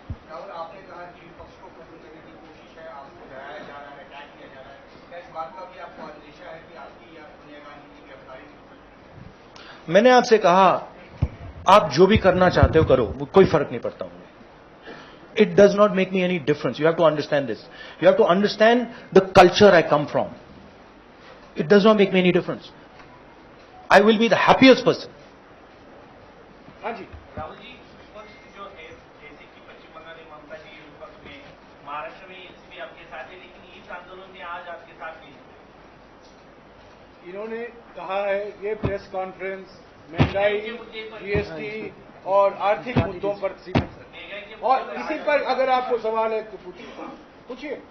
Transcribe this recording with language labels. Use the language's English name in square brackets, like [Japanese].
[Hindi] राहुल, आपने कहा कि विपक्ष को खत्म करने की कोशिश है, आपको डराया जा रहा है, अटैक किया जा रहा है। क्या इस बात का भी आपको अंदेशा है कि आपकी या सोनिया गांधी की गिरफ्तारी हो सकती है? मैंने आपसे कहा, आप जो भी करना चाहते हो करो, कोई फर्क नहीं पड़ता मुझे। [English] It does not make me any difference. You have to understand this. You have to understand the culture I come from. It does not make me any difference. I will be the happiest person. [Hindi] हाँ जी, राहुल जी, विपक्ष जो है जैसे कि पश्चिम बंगाल में ममता जी विपक्ष में, महाराष्ट्र में एनसीपी आपके साथ है, लेकिन इस आंदोलन में आज आपके साथ नहीं। इन्होंने कहा है ये प्रेस कॉन्फ्रेंस महंगाई, जीएसटी और आर्थिक मुद्दों पर सीमित है, और इसी पर अगर आपको सवाल है तो पूछिए।